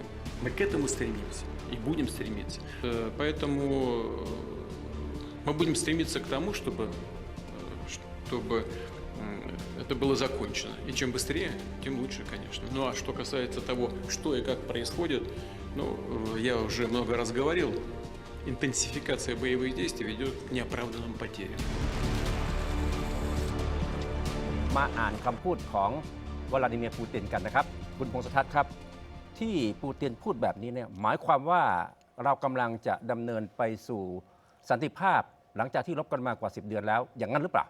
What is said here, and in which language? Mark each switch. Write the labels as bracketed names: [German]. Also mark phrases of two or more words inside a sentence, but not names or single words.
[Russian] Мы к этому стремимся и будем стремиться. Поэтому мы будем стремиться к тому, чтобы это было закончено. И чем быстрее, тем лучше, конечно. Ну а что касается того, что и как происходит, я уже много раз говорил, интенсификация боевых действий ведет к неоправданным потерям. [Thai] มาอ่านคำพูดของวลาดิเมียร์ปูตินกันนะครับคุณพงษ์ทัศน์ครับที่ปูตินพูดแบบนี้เนี่ยหมายความว่าเรากำลังจะดำเนินไปสู่สันติภาพหลังจากที่รบกันมากว่า10 เดือนแล้วอย่างนั้นหรือเปล่า